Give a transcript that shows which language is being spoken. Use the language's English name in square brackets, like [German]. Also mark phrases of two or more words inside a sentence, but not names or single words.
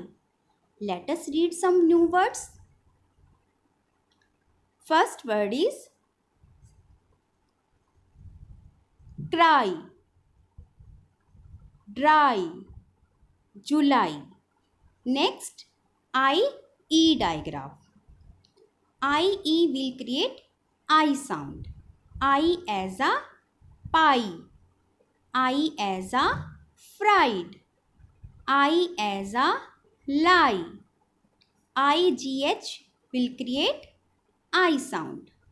[English] Let us read some new words. First word is cry, dry, July. Next, I-E digraph. I-E will create I sound. I as a pie. I as a fried. I as a lie. IGH will create I sound.